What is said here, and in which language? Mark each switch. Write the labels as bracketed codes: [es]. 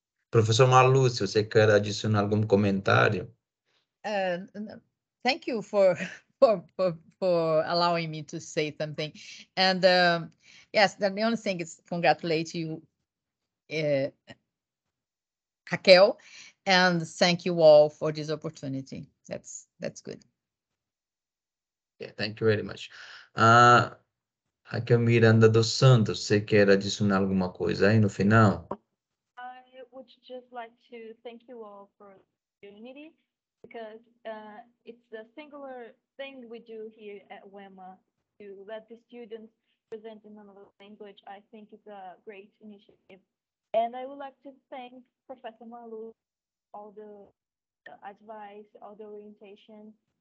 [pt] Professor Marluce, você quer adicionar algum comentário? [en] Thank you for allowing me to say something. And yes, the only thing is congratulate you, Raquel, and thank you all for this opportunity. That's good. Yeah, thank you very much. [pt] Raquel Miranda dos Santos, você quer adicionar alguma coisa aí no final? [en] I would just like to thank you all for the opportunity, because it's a singular thing we do here at UEMA to let the students present in another language. I think it's a great initiative. And I would like to thank Professor Marluce, all the advice, all the orientation.